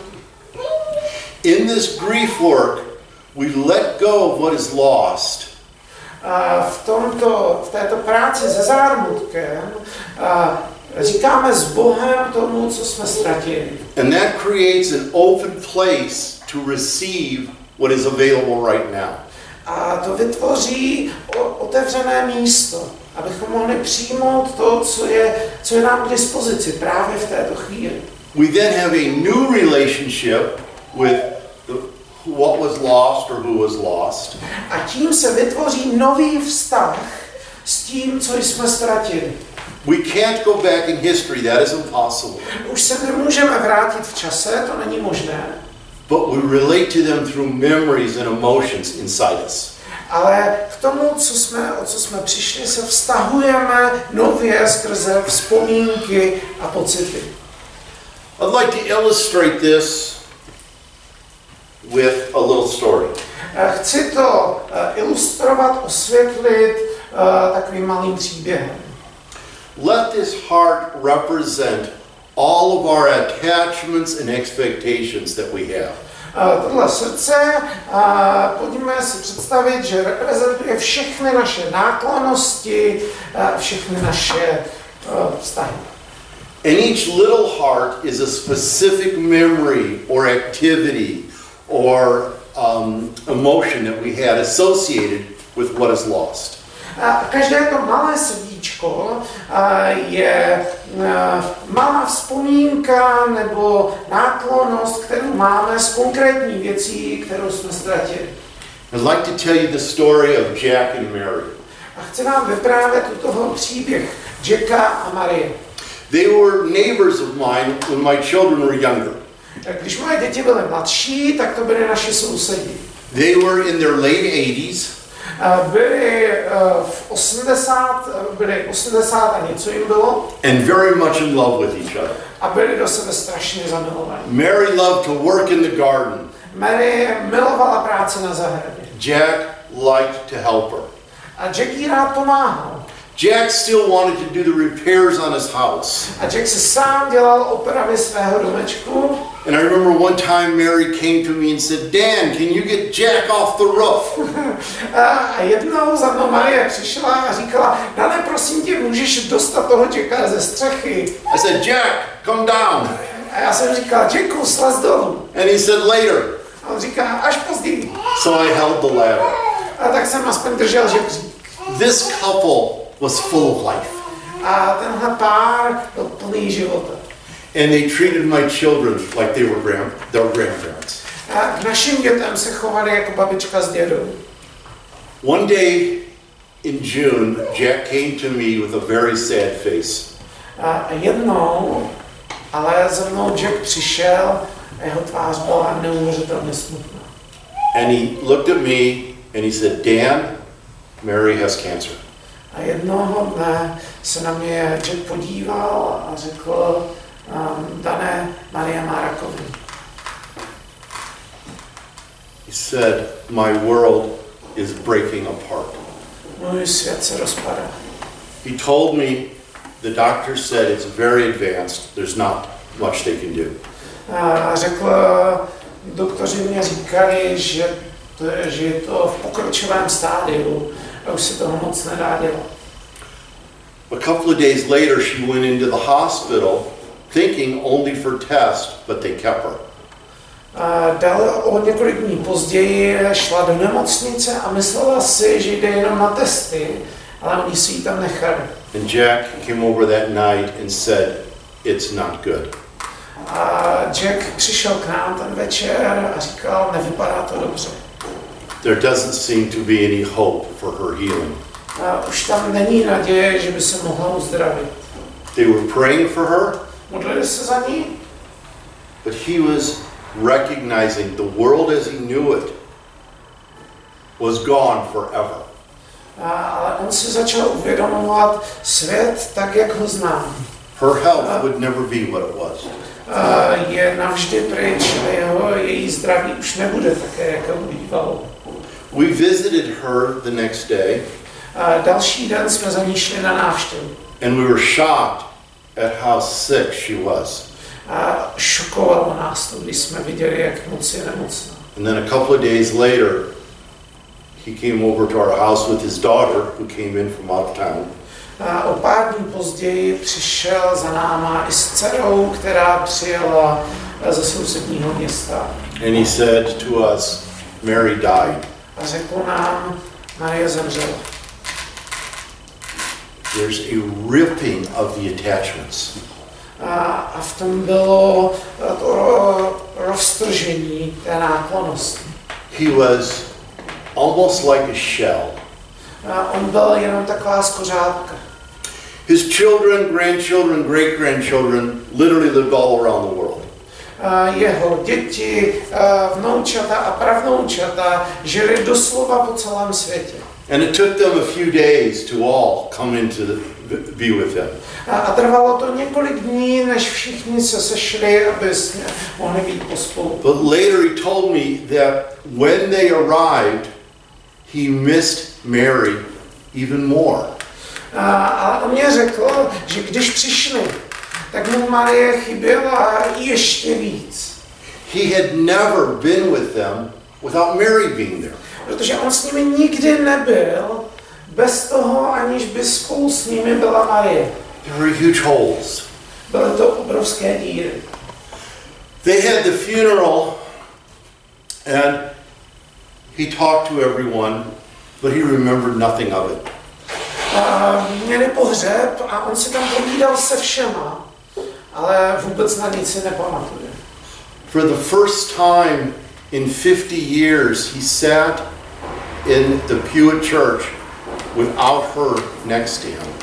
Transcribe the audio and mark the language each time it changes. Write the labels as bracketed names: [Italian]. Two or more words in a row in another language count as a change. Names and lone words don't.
[English] In this grief work, we let go of what is lost [Czech] V této práci se zármutkem říkáme s Bohem tomu, co jsme ztratili. [English] and that creates an open place to receive what is available right now. [Czech] A to vytvoří otevřené místo, abychom mohli přijmout to, co je nám k dispozici právě v této chvíli. [English] We then have a new relationship with what was lost or who was lost. [Czech] A tím se vytvoří nový vztah s tím, co jsme ztratili. [English] We can't go back in history, that is impossible. [Czech] Už se nemůžeme vrátit v čase, to není možné. [English] But we relate to them through memories and emotions inside us. [Czech] Ale k tomu, o co jsme přišli, se vztahujeme nově skrze vzpomínky a pocity. [English] I'd like to illustrate this with a little story. [Czech] Chci to ilustrovat, osvětlit takovým malým příběhem. [English] Let this heart represent all of our attachments and expectations that we have. [Czech] Tohle srdce, pojďme si představit, že reprezentuje všechny naše náklonnosti, všechny naše vztahy. [English] And each little heart is a specific memory or activity or emotion that we had associated with what is lost. [Czech] Každé to malé srdíčko je malá vzpomínka nebo náklonnost, kterou máme z konkrétní věcí, kterou jsme ztratili. [English] I'd like to tell you the story of Jack and Mary. [Czech] A chci vám vyprávět toho příběh Jacka a Marie. [English] They were neighbors of mine when my children were younger. [Czech] Když moje děti byly mladší, tak to byly naši sousedi. [English] They were in their late 80s. [Czech] Byli v 80 a něco jim bylo. [English] And very much in love with each other. [Czech] A byli do sebe strašně zamilovaní. [English] Mary loved to work in the garden. [Czech] Mary milovala práci na zahradě. [English] Jack liked to help her. [Czech] A Jack jí rád pomáhal. [English] Jack still wanted to do the repairs on his house. [Czech] A Jack si sám dělal opravy svého domečku. [English] And I remember one time Mary came to me and said, Dan, can you get Jack off the roof? [Czech] A jednou za mnou Marie přišla a říkala, Dane, prosím tě, můžeš dostat toho Jacka ze střechy? [English] I said, Jack, come down. [Czech] A já jsem říkal, Jacku, slez dolů. [English] And he said, later. [Czech] A on říká, až později. [English] So I held the ladder. [Czech] A tak jsem aspoň držel žebřík. [English] This couple was full of life. [Czech] A tenhle pár byl plný života. [English] And they treated my children like they were their grandparents. [Czech] A k našim dětem se chovali jako babička s dědou. [English] One day in June, Jack came to me with a very sad face. [Czech] A jednou, ale za mnou Jack přišel a jeho tvář byla neuvěřitelně smutná. [English] And he looked at me and he said, Dan, Mary has cancer. [Czech] A jednoho dne se na mě Jack podíval a řekl, Dane, Maria má rakovinu. [English] He said, my world is breaking apart. [Czech] Můj svět se rozpadá. [English] He told me, the doctor said it's very advanced, there's not much they can do. [Czech] A řekl, doktoři mě říkali, že je to v pokročilém stádiu a už se toho moc nedá dělat. [English] A couple of days later, she went into the hospital thinking only for test, but they kept her. [Czech] O několik dní později šla do nemocnice a myslela si, že jde jenom na testy, ale oni si ji tam nechali. [English] And Jack came over that night and said, "It's not good." [Czech] A Jack přišel k nám ten večer a říkal, nevypadá to dobře. [English] There doesn't seem to be any hope for her healing. [Czech] Už tam není naděje, že by se mohla uzdravit. [English] They were praying for her, [Czech] Modlili se za ní, [English] but he was recognizing the world as he knew it was gone forever. [Czech] ale on si začal uvědomovat svět tak, jak ho znám. [English] Her health would never be what it was. [Czech] Je navždy pryč a její zdraví už nebude také, jak bývalo. [English] We visited her the next day. [Czech] Další den jsme za ní šli na návštěvu. [English] And we were shocked at how sick she was. [Czech] A šokovalo nás to, když jsme viděli, jak moc je nemocná. [English] And then a couple of days later, he came over to our house with his daughter, who came in from out of town. [Czech] A o pár dní později přišel za náma i s dcerou, která přijela ze sousedního města. [English] And he said to us, Mary died. [Czech] A řekl nám, Marie zemřela. [English] There's a ripping of the attachments. [Czech] A v tom bylo to roztržení té náklonnosti. [English] He was almost like a shell. [Czech] On byl jenom taková skořápka. [English] His children, grandchildren, great-grandchildren literally lived all around the world. [Czech] Jeho děti, vnoučata a pravnoučata žili doslova po celém světě. [English] And it took them a few days to all come in to be with him. [Czech] A trvalo to několik dní, než všichni se sešli, aby mohli být pospolu. [English] But later he told me that when they arrived, he missed Mary even more. [Czech] Ale on mě řekl, že když přišli, tak mu Marie chyběla ještě víc. [English] He had never been with them without Mary being there. [Czech] Protože on s nimi nikdy nebyl, bez toho, aniž by spolu s nimi byla Marie. [English] There were huge holes. [Czech] Byly to obrovské díry. [English] They had the funeral and he talked to everyone, but he remembered nothing of it. [Czech] Měli pohřeb a on si tam povídal se všema, ale vůbec na nic si nepamatuje. [English] For the first time in 50 years, he sat in the pew at church without her next to him.